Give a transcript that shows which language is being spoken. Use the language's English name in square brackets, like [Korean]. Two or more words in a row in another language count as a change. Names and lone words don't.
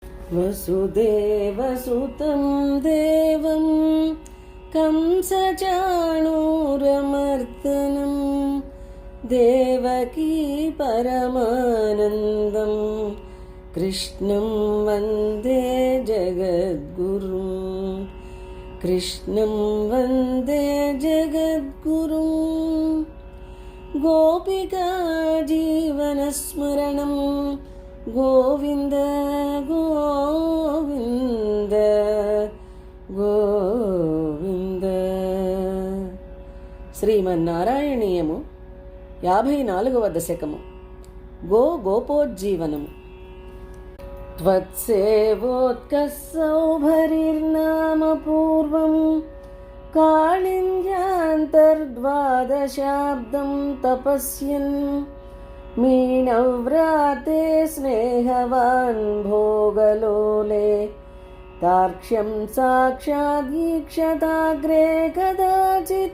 [Sanskrit] वसुदेवसुतं देवं कंसचाणूरमर्दनं देवकी परमानन्दं कृष्णं वन्दे जगद्गुरुं कृष्णं वन्दे जगद्गुरुं गोपिका जीवनस्मरणं गोविन्द गोविन्द గోవింద. [Telugu] శ్రీమన్నారాయణీయము 54వ దశకము. గోపోజ్జీవనము. [Sanskrit] త్వత్సేవోత్కస్సౌభరిర్నామ పూర్వం కాళింద్యాంతర్ద్వాదశాబ్దం తపస్యన్ మీనవ్రాతే స్నేహవాన్ భోగలోలే తార్క్ష్యం సాక్షాదీక్షతాగ్రే కదాచిత్.